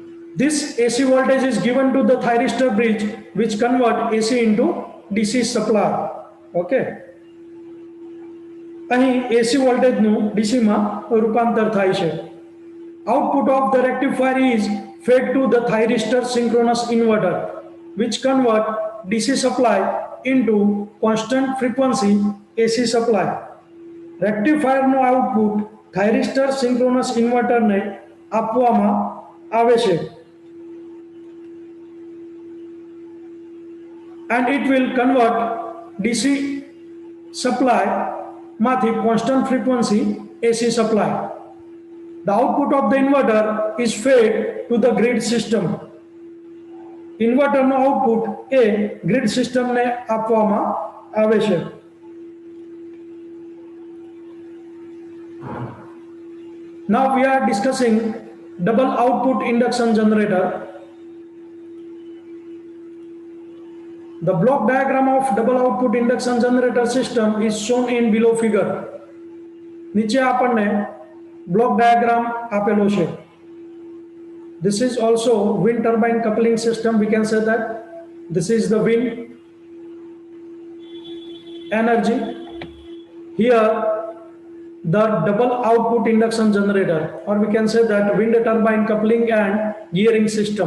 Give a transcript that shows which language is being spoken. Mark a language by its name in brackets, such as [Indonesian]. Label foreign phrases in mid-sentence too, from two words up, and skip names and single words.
[English] This AC voltage is given to the thyristor bridge which convert AC into DC supply. [Gujarati] Okay. અહીં AC વોલ્ટેજનું DC માં રૂપાંતર થાય છે. [English] Output of the rectifier is fed to the thyristor synchronous inverter which convert DC supply into constant frequency AC supply. [Gujarati] Rectifier નું [English] output thyristor synchronous inverter [Gujarati] ને આપવામાં આવે છે. [English] And it will convert DC supply માંથી constant frequency AC supply. The output of the inverter is fed to the grid system. [Gujarati] Inverter no output એ [English] grid system [Gujarati] ને આપવામાં આવે છે. [English] Now we are discussing double output induction generator. The block diagram of double output induction generator system is shown in below figure. [Gujarati] નીચે આપણને [English] block diagram [Gujarati] આપેલો છે. [English] This is also wind turbine coupling system. We can say that this is the wind energy. Here the double output induction generator, or we can say that wind turbine coupling and gearing system.